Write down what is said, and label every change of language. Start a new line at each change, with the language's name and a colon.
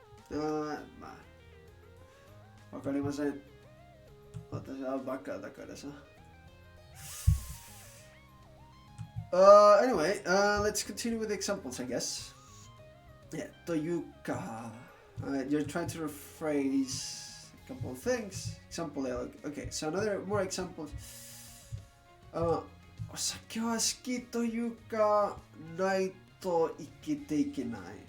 Japanese: まあわかりません私はバカだからさ
English: Anyway, let's continue with the examples, I guess. Yeah, というか, you're trying to rephrase a couple of things. Example, okay, so another more examples.
Japanese: お酒は好きというか、ないと生きていけない。